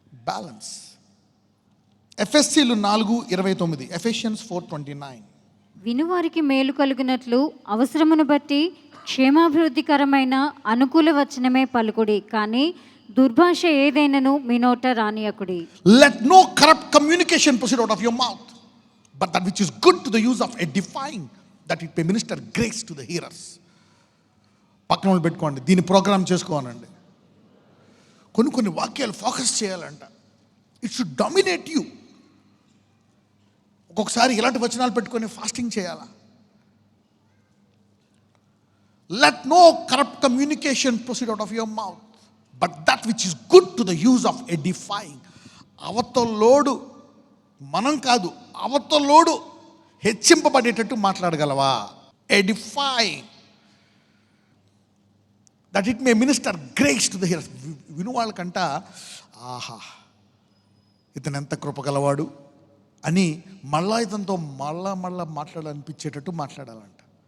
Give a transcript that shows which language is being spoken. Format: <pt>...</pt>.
<te>Balance. ఎఫెసీలు 4:29, Ephesians 4:29. వినువారికి మేలు కలుగునట్లు అవసరమును బట్టి క్షేమాభివృద్ధికరమైన అనుకూల వచనమే పలుకుడి, కానీ దుర్భాష ఏదైనను మీ నోట రానియకుడి.</te> <en>Let no corrupt communication proceed out of your mouth, but that which is good to the use of edifying, that it may minister grace to the hearers.</en> <te>పక్కన వాళ్ళు పెట్టుకోండి, దీన్ని ప్రోగ్రామ్ చేసుకోవాలండి. కొన్ని వాక్యాలు ఫోకస్ చేయాలంట.</te> <en>It should dominate you.</en> <te>ఒక్కొక్కసారి ఇలాంటి వచనాలు పెట్టుకొని ఫాస్టింగ్ చేయాలా.</te> <en>Let no corrupt communication proceed out of your mouth, but that which is good to the use of edifying.</en> <te>అవతలోడు, మనం కాదు, అవతలోడు హెచ్చింపబడేటట్టు మాట్లాడగలవా?</te> <en>Edifying, that it may minister grace to the hearers.</en> <te>విను వాళ్ళకంట, ఆహా ఇతను ఎంత కృపగలవాడు అని మళ్ళా ఇతనితో మళ్ళా మాట్లాడాలనిపించేటట్టు మాట్లాడాలంట.</te>